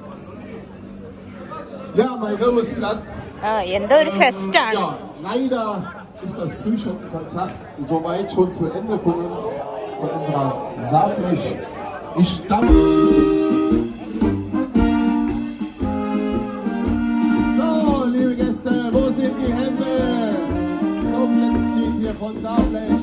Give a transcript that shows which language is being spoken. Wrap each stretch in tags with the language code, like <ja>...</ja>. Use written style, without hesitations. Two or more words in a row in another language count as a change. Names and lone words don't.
<de>Ja, mein Kirmesplatz.</de> <ml>എന്തോ ഒരു ഫെസ്റ്റ് ആണ്.</ml> <de>Ja, leider ist das Frühstückskonzert soweit schon zu Ende von uns, von unserer Saarbrech. So, liebe Gäste, wo sind die Hände zum letzten Lied hier von Saarbrech?</de>